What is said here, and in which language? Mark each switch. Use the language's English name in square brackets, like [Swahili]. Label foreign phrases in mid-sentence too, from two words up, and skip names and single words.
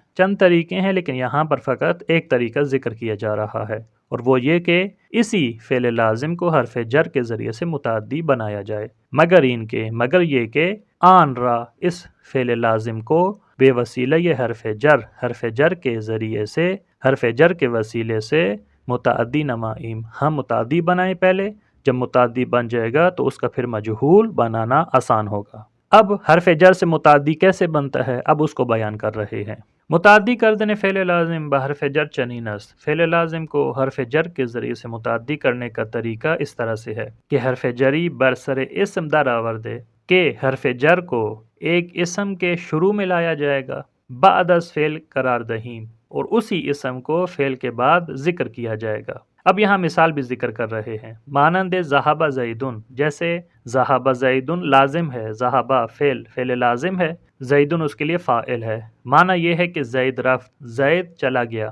[Urdu] چند طریقے ہیں، لیکن یہاں پر فقط ایک طریقہ ذکر کیا جا رہا ہے، اور وہ یہ کہ اسی فعل لازم کو حرف جر کے ذریعے سے متعدی بنایا جائے، مگر یہ کہ [Persian] آن را [Urdu] اس فعل لازم کو بے وسیلہ یہ حرف جر کے ذریعے سے، حرف جر کے وسیلے سے [Persian] متعدی نمائیم، [Urdu] ہم متعدی بنائیں پہلے، جب متعدی بن جائے گا تو اس کا پھر مجہول بنانا آسان ہوگا۔ اب حرف جر سے متعدی کیسے بنتا ہے اب اس کو بیان کر رہے ہیں۔ [Persian] متعدی کردن فعل لازم بحرف جر چنین است، [Urdu] فعل لازم کو حرف جر کے ذریعے سے متعدی کرنے کا طریقہ اس طرح سے ہے کہ [Persian] حرف جری برسر اسم در آوردے، [Urdu] کہ حرف جر کو ایک اسم کے شروع میں لایا جائے گا، [Persian] بعد از فعل قرار دہیم، [Urdu] اور اسی اسم کو فعل کے بعد ذکر کیا جائے گا۔ اب یہاں مثال بھی ذکر کر رہے ہیں، مانند [Arabic] ذہب زیدن، [Urdu] جیسے [Arabic] ذہب زیدن [Urdu] لازم ہے، ذہب فعل لازم ہے، زیدن اس کے لیے فاعل ہے، معنی یہ ہے کہ [Persian] زید رفت، [Urdu] زید چلا گیا۔